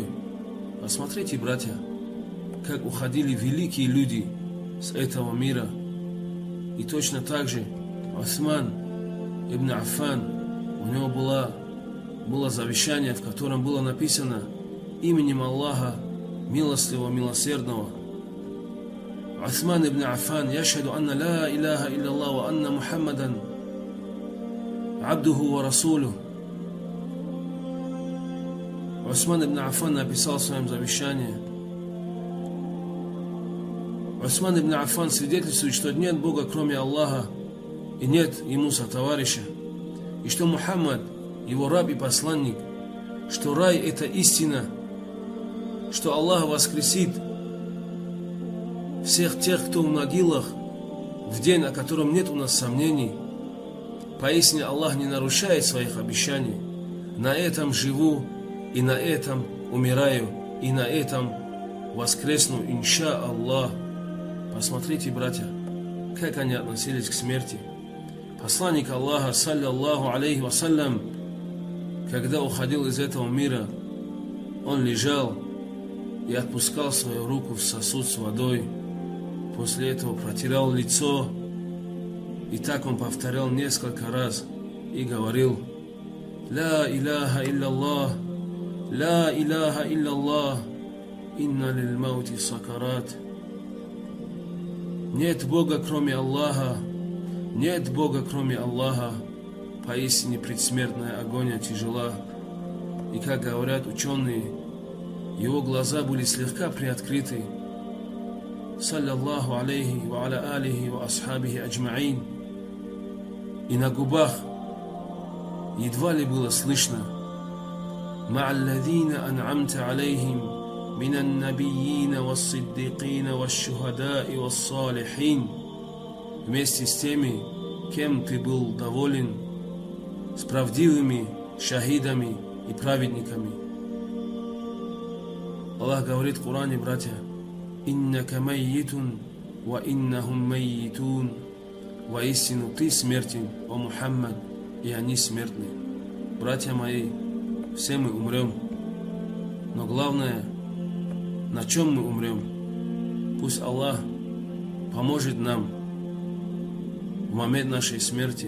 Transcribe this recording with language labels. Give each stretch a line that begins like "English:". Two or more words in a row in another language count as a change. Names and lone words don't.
Russian: Посмотрите, братья, как уходили великие люди с этого мира. И точно так же Усман ибн Аффан, у него было завещание, в котором было написано: «Именем Аллаха, милостивого, милосердного».
Arabic: Усман ибн Аффан: «يشهد أن لا إله إلا الله وأن محمدا عبده ورسوله».
Russian: Усман ибн Аффан написал в своем завещании. Усман ибн Аффан свидетельствует, что нет Бога, кроме Аллаха, и нет ему сотоварища, и что Мухаммад его раб и посланник, что рай – это истина, что Аллах воскресит всех тех, кто в могилах, в день, о котором нет у нас сомнений. Поистине Аллах не нарушает своих обещаний. На этом живу, и на этом умираю, и на этом воскресну,
Arabic: إن شاء الله.
Russian: Посмотрите, братья, как они относились к смерти. Посланник Аллаха,
Arabic: صلى الله عليه وسلم,
Russian: когда уходил из этого мира, он лежал и отпускал свою руку в сосуд с водой. После этого протирал лицо, и так он повторял несколько раз и говорил:
Arabic: «لا إله إلا الله، لا إله إلا الله، إن للموت سكرات».
Russian: Нет Бога, кроме Аллаха, нет Бога, кроме Аллаха, поистине предсмертная агония тяжела. И как говорят ученые, его глаза были слегка приоткрыты.
Arabic: صلى الله عليه وعلى آله وأصحابه أجمعين.
Russian: И на губах едва ли было слышно:
Arabic: «مع الذين أنعمت عليهم من النبيين والصديقين والشهداء والصالحين».
Russian: Вместе с теми, кем ты был доволен, с правдивыми шахидами и праведниками. Аллах говорит в Коране, братья:
Arabic: «إنك ميت وإنهم ميتون».
Russian: Воистину ты смертен, о Мухаммад, и они смертны. Братья мои, все мы умрем. Но главное, на чем мы умрем? Пусть Аллах поможет нам в момент нашей смерти.